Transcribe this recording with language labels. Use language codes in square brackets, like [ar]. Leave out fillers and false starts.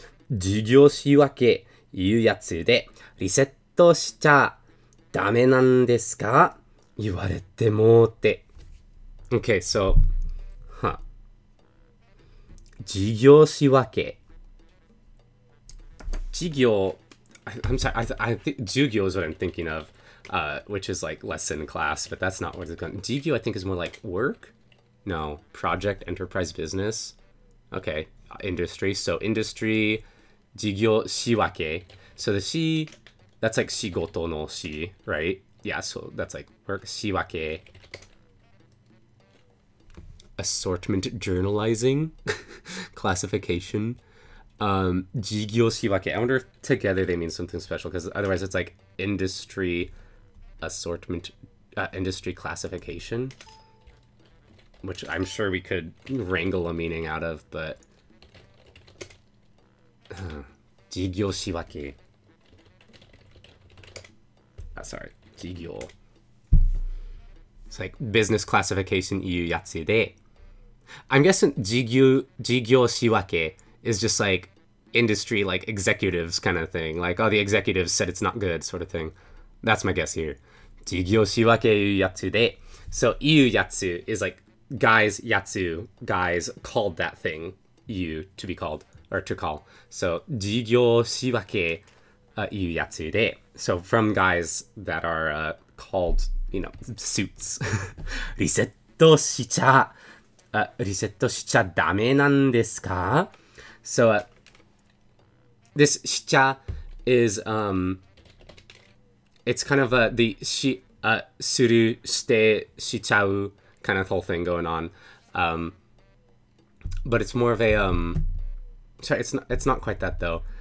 [ja] 授業仕分けいうやつでリセットしちゃダメなんですか言われてもって。 [en] Okay, so, 授業仕分け。授業, I'm sorry, I think 授業 is what I'm thinking of, which is like lesson class, but that's not what it's going. 授業 I think is more like work? No, project, enterprise, business. Okay, industry. So industry, 授業仕分け. So the し, that's like [ja] 仕事のし, [en] right? Yeah, so that's like work, 仕分け. Assortment journalizing, classification, 事業仕分け. I wonder if together they mean something special, because otherwise it's like industry assortment, industry classification, which I'm sure we could wrangle a meaning out of, but 事業仕分け. Sorry, 事業.It's like business classification [ja] いうやつで. [en] I'm guessing 事業仕分け is just like industry, like executives kind of thing. Like, oh, the executives said it's not good sort of thing. That's my guess here. [ja] 事業仕分けいうやつで. [en] So, いうやつ is like guys, yatsu, guys called that thing, you, to be called, or to call. [ja] So, 事業仕分けいうやつで. [en] So, from guys that are called, you know, suits. [ja] リセットしちゃダメなんですか? [en] So, this しちゃ is, it's kind of the する、してしちゃう kind of whole thing going on. But it's more of a, sorry, it's not quite that though.